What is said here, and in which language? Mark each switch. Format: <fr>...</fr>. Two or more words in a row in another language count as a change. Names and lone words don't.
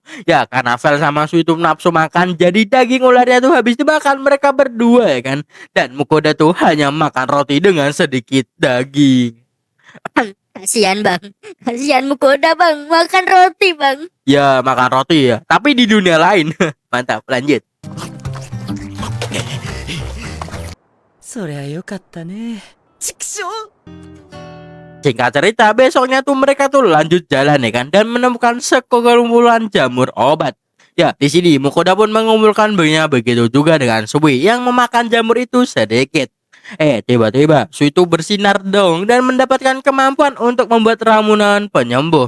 <id>Ya, karena Vel sama Sui itu nafsu makan, jadi daging ularnya tuh habis dimakan mereka berdua ya kan. Dan Mukoda tuh hanya makan roti dengan sedikit daging. Kasihan bang, kasihan Mukoda bang, makan roti bang. Ya, makan roti ya, tapi di dunia lain. Mantap, lanjut.</id> <ja>そりゃよかったね。畜生</ja> <id>Singkat cerita, besoknya tuh mereka tuh lanjut jalan ya kan, dan menemukan sekumpulan jamur obat. Ya, di sini Mukoda pun mengumpulkan bayinya, begitu juga dengan Sui yang memakan jamur itu sedikit. Tiba-tiba Sui itu bersinar dong dan mendapatkan kemampuan untuk membuat ramuan penyembuh.</id>